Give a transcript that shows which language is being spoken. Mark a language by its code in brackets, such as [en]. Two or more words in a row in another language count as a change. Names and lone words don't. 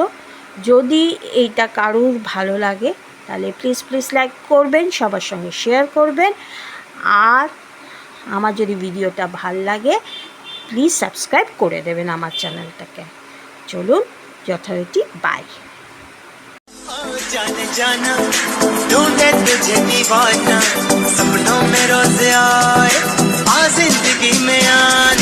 [bn] যদি এইটা কারুর ভালো লাগে তাহলে প্লিজ লাইক করবেন, সবার সঙ্গে শেয়ার করবেন, আর আমার যদি ভিডিওটা ভাল লাগে প্লিজ সাবস্ক্রাইব করে দেবেন আমার চ্যানেলটাকে। চলুন, যথারীতি বাই। [hi] जाने जाना ढूंढे तुझे दीवाना, सपनों में रोज आए, आ जिंदगी में आ।